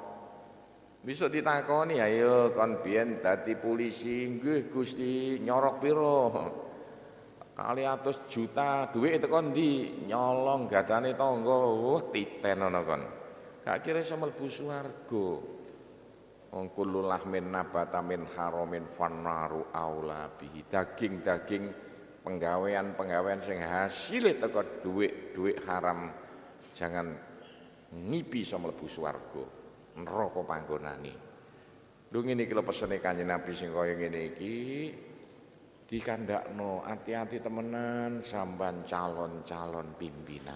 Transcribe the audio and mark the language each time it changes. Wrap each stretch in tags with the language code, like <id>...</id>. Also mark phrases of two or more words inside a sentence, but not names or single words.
<jv>Bisa ditakoni ayo kon biyen dadi polisi, nggih Gusti, nyorok piro? 200 juta, duit teko ndi? Nyolong gadane tangga, titen ana kon. Gak kira iso mlebu swarga.</jv> <ar>Wong كل لحم نبت من حرام فالنار أولى به.</ar> <jv>Daging-daging penggawean sing hasile teko dhuwit haram jangan ngipi iso mlebu swarga. Neraka panggonane. Lho ngene iki lho pesene Kanjeng Nabi sing kaya ngene iki dikandakno hati-hati temenan sampean calon-calon pimpinan.</jv>